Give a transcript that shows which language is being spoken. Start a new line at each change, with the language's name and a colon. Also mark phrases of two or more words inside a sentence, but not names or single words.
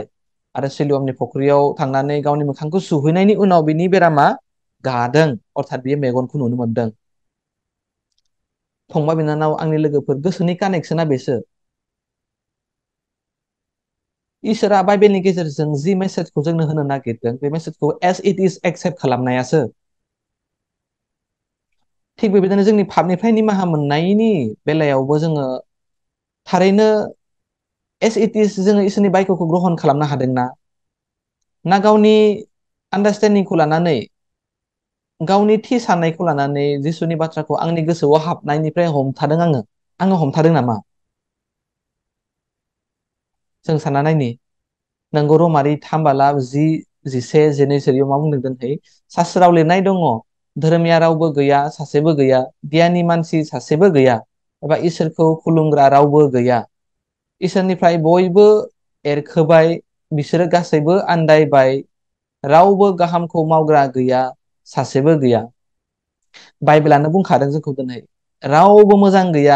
Bodo: आरो सिलुआमनि फुख्रियाव थांनानै गावनि मोखांखौ सुहैनायनि उनाव बिनि बेरामा गादों, अर्थात बियो मेगनखौ नुनो मोनदों। फंबाय बिनानाव, आंनि लोगोफोर, गोसोनि कानेक्सना बेसो। इसोरा बाइबेलनि गेजेरजों जि मेसेजखौ जोंनो होनो नागिरदों, बे मेसेजखौ
English: as it is accept
Bodo: खालामनायासो। थिग बेबायदिनो जोंनि पापनिफ्राय निमाहा मोननायनि बेलायावबो जोङो थारैनो
English: as it is
Bodo: जोङो इसोरनि बायख'खौ ग्रहण खालामनो हादोंना? ना गावनि आन्डारस्टेन्डिंखौ लानानै, गावनि साननायखौ लानानै जिसुनि बाथ्राखौ आंनि गोसोआव हाबनायनिफ्राय हमथादों आङो हमथादों नामा? जों सानना नायनि नोंगौ रमारि 3:10-11-12 मा बुंदों दोनहै सास्त्राव लिरनाय दङ धोरोमिया रावबो गैया सासेबो गैया गियानि मानसि सासेबो गैया एबा इसोरखौ खुलुमग्रा रावबो गैया इसोरनिफ्राय बयबो एरखोबाय बिसोरो गासैबो आन्दायबाय रावबो गाहामखौ मावग्रा गैया सासेबो गैया बाइबेलानो बुंखादों जोंखौ दिनै रावबो मोजां गैया